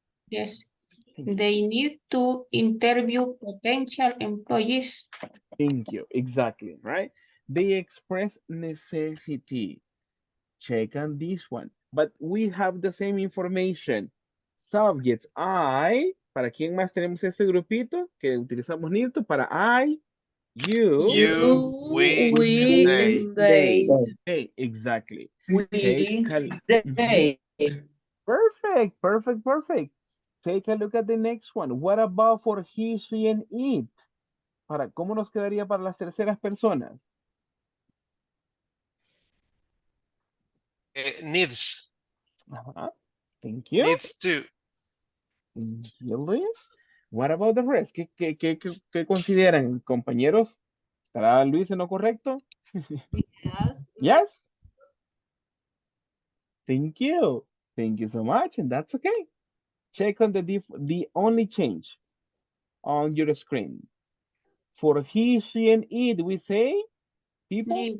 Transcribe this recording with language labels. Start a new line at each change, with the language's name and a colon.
English: Yes. They need to interview potential employees. Thank you. Exactly, right? They express necessity. Check on this one. But we have the same information. Subjects, I.
Spanish: ¿Para quién más tenemos este grupito que utilizamos need to? Para I, you,
English: You, we, and they. and they. Hey, exactly. We, Take they. Perfect, perfect, perfect. Take a look at the next one. What about for he, she, and it?
Spanish: ¿Cómo nos quedaría para las terceras personas?
English: Needs. Thank you. Needs to. Thank you, Luis. What about the rest?
Spanish: ¿Qué consideran, compañeros? ¿Estará Luis en lo correcto?
English: Yes. Yes? Thank you. Thank you so much, and that's okay. Check on the only change on your screen. For he, she, and it, we say, people?